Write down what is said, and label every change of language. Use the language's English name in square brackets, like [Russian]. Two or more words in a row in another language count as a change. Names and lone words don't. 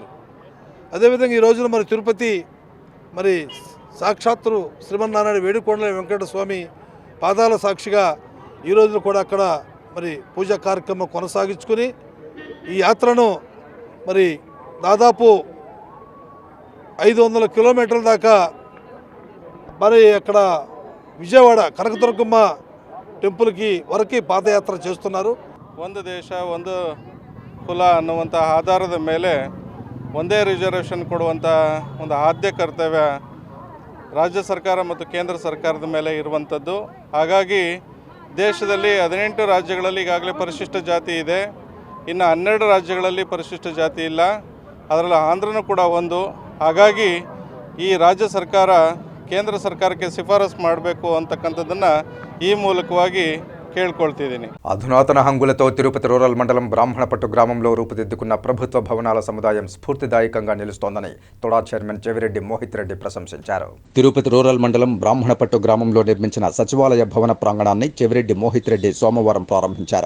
[Telugu] అదేవిధంగా ఈ రోజున మరి తిరుపతి మరి సాక్షాత్తు శ్రీమన్నారాయణ వేడుకొండల వెంకట స్వామి పాదాల సాక్షిగా ఈ రోజున కూడా అక్కడ మరి పూజా కార్యక్రమం కొనసాగించుకుని ఈ యాత్రను మరి దాదాపు 500 కిలోమీటర్ల దాకా మరి అక్కడ విజయవాడ కనకదుర్గమ్మ [Kannada] ಟೆಂಪಲ್ಗೆ ವರಕ್ಕೆ ಪಾದಯಾತ್ರೆ [Telugu] చేస్తున్నారు. [Kannada] ಒಂದು ದೇಶ ಒಂದು ಕುಲ ಅನ್ನುವಂಥ ಆಧಾರದ ಮೇಲೆ ಒಂದೇ ರಿಸರ್ವೇಷನ್ ಕೊಡುವಂಥ ಒಂದು ಆದ್ಯ ಕರ್ತವ್ಯ ರಾಜ್ಯ ಸರ್ಕಾರ ಮತ್ತು ಕೇಂದ್ರ ಸರ್ಕಾರದ ಮೇಲೆ ಇರುವಂಥದ್ದು. ಹಾಗಾಗಿ ದೇಶದಲ್ಲಿ 18 ರಾಜ್ಯಗಳಲ್ಲಿ ಈಗಾಗಲೇ ಪರಿಶಿಷ್ಟ ಜಾತಿ ಇದೆ, ಇನ್ನು 12 ರಾಜ್ಯಗಳಲ್ಲಿ ಪರಿಶಿಷ್ಟ ಜಾತಿ ಇಲ್ಲ, ಅದರಲ್ಲಿ ಆಂಧ್ರನೂ ಕೂಡ ಒಂದು. ಹಾಗಾಗಿ ಈ ರಾಜ್ಯ ಸರ್ಕಾರ ಕೇಂದ್ರ ಸರ್ಕಾರಕ್ಕೆ ಶಿಫಾರಸು ಮಾಡಬೇಕು ಅಂತಕ್ಕಂಥದ್ದನ್ನು ಈ ಮೂಲಕವಾಗಿ ಕೇಳ್ಕೊಳ್ತಿದ್ದೀನಿ. [Telugu] అధునాతన హంగులతో తిరుపతి రూరల్ మండలం బ్రాహ్మణపట్టు గ్రామంలో రూపుదిద్దుకున్న ప్రభుత్వ భవనాల సముదాయం స్ఫూర్తిదాయకంగా నిలుస్తోందని తొడా చైర్మన్ చెవిరెడ్డి మోహిత్ రెడ్డి ప్రశంసించారు. తిరుపతి రూరల్ మండలం బ్రాహ్మణపట్టు గ్రామంలో నిర్మించిన సచివాలయ భవన ప్రాంగణాన్ని చెవిరెడ్డి మోహిత్ రెడ్డి సోమవారం ప్రారంభించారు.